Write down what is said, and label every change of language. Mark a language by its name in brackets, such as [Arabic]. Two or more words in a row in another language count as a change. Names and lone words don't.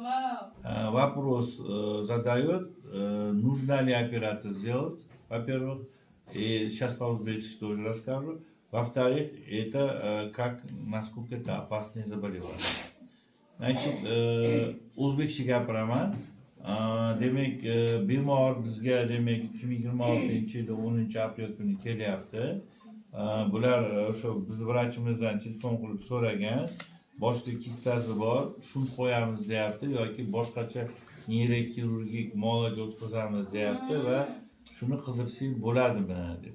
[Russian] Вопрос задает, нужна ли операция сделать, во-первых, и сейчас по-узбекски тоже расскажу. Во-вторых, это насколько это опасное заболевание. Значит, узбекче gapiraman. [Uzbek] Demek bemor bizga demek 2026-yilda 10-aprel kuni kelyapti. Bular o'sha biz vrachimizdan telefon qilib so'ragan. Boshda kistasi bor, shunt qo'yamiz deyapti yoki boshqacha neyroxirurgik muolaja o'tkazamiz deyapti va shuni qildirsak bo'ladimi deb.